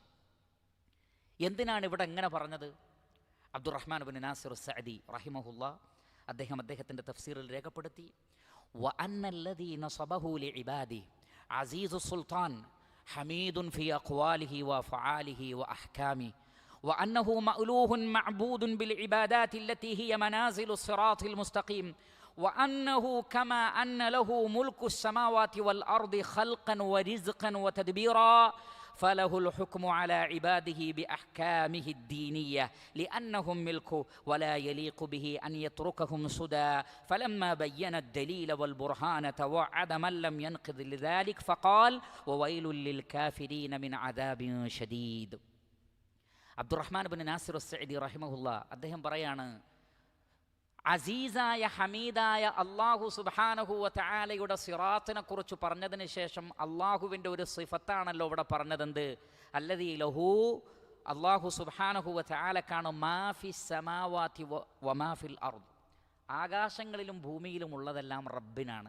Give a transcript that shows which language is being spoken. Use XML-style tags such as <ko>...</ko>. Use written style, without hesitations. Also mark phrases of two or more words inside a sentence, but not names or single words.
<ml>എന്തിനാണ് ഇവിടെ എങ്ങനെ പറഞ്ഞത്? അബ്ദുറഹ്മാൻ ബിൻ നാസിർ സഅദി റഹിമഹുല്ലാ അദ്ദേഹത്തിൻ്റെ തഫ്സീറിൽ രേഖപ്പെടുത്തി,</ml> <ar>وأن الذي نصبه لعباده عزيز سلطان حميد في أقواله وأفعاله وأحكامه وأنه مألوه معبود بالعبادات التي هي منازل الصراط المستقيم وأنه كما أن له ملك السماوات والأرض خلقا ورزقا وتدبيرا فله الحكم على عباده بأحكامه الدينية لأنهم ملكه ولا يليق به أن يتركهم سدى فلما بين الدليل والبرهان توعد من لم ينقض لذلك فقال وويل للكافرين من عذاب شديد.</ar> <ml>عبد الرحمن بن ناصر السعدي رحمه الله അദ്ദേഹം പറയാണ്, അസീസായ ഹമീദായ അല്ലാഹു</ml> <ar>سبحانه وتعالى</ar> <ml>സിറാത്തിനെ കുറിച്ച് പറഞ്ഞതിന് ശേഷം അല്ലാഹുവിൻ്റെ ഒരു സിഫത്താണല്ലോ ഇവിടെ പറഞ്ഞതെന്ത്?</ml> <ar>الذي له، الله سبحانه وتعالى ما في السماوات وما في الأرض,</ar> <ml>ആകാശങ്ങളിലും ഭൂമിയിലും ഉള്ളതെല്ലാം റബ്ബിനാണ്.</ml>